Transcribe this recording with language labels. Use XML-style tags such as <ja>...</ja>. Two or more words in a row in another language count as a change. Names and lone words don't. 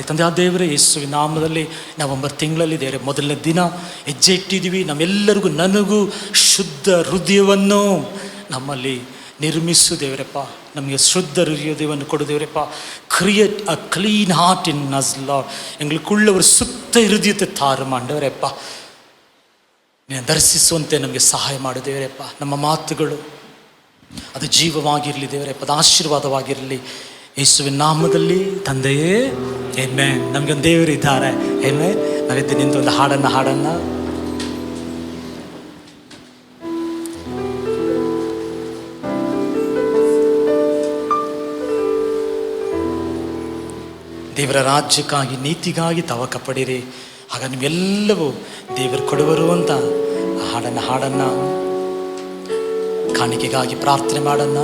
<kn>ತಂದೆ ಆ ದೇವರೇ, ಯೇಸುವಿನ ನಾಮದಲ್ಲಿ ನವೆಂಬರ್ ತಿಂಗಳಲ್ಲಿ ದೇವರೇ ಮೊದಲನೇ ದಿನ ಹೆಜ್ಜೆ ಇಟ್ಟಿದ್ದೀವಿ. ನಮ್ಮೆಲ್ಲರಿಗೂ, ನನಗೂ ಶುದ್ಧ ಹೃದಯವನ್ನು ನಮ್ಮಲ್ಲಿ ನಿರ್ಮಿಸು ದೇವರಪ್ಪ. ನಮಗೆ ಶುದ್ಧ ಹೃದಯವನ್ನು ಕೊಡು ದೇವರಪ್ಪ.</kn> <en>Create a clean heart in us Lord.</en> <ta>எங்களுக்குள்ள ஒரு சுத்த இருதயத்தை தாரும் ஆண்டவரேப்ப.</ta> <kn>ನೀನು ದರ್ಶಿಸುವಂತೆ ನಮಗೆ ಸಹಾಯ ಮಾಡು ದೇವರಪ್ಪ. ನಮ್ಮ ಮಾತುಗಳು ಅದು ಜೀವವಾಗಿರಲಿ ದೇವರಪ್ಪ, ಅದು ಆಶೀರ್ವಾದವಾಗಿರಲಿ ಯೇಸುವಿನ ನಾಮದಲ್ಲಿ ತಂದೆಯೇ, ಆಮೆನ್. ನಮಗೊಂದು ದೇವರು ಇದ್ದಾರೆ. ಆಮೆನ್. ನಾವಿದ್ದು ನಿಂತು ಒಂದು ಹಾಡನ್ನು ದೇವರ ರಾಜ್ಯಕ್ಕಾಗಿ, ನೀತಿಗಾಗಿ ತವಕ ಪಡಿರಿ, ಆಗ ನಿಮ್ಗೆಲ್ಲವೂ ದೇವರು ಕೊಡುವರು ಅಂತ ಹಾಡನ್ನು ಕಾಣಿಕೆಗಾಗಿ ಪ್ರಾರ್ಥನೆ ಮಾಡೋಣ.</kn>